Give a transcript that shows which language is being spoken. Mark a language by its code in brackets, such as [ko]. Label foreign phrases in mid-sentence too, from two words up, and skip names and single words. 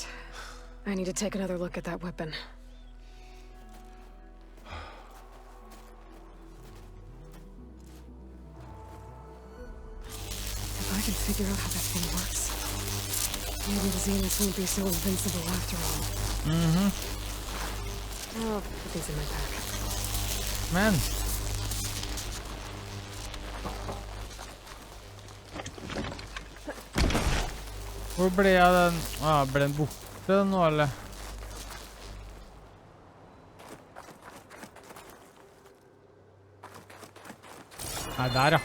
[en] I need to take another look at that weapon. If I can figure out how that thing works, maybe the Zeniths won't be so invincible after all. I'll put these in my pack. [no] Men. Hvor ble jeg den? Ble den borte nå, eller? Nei, der ja.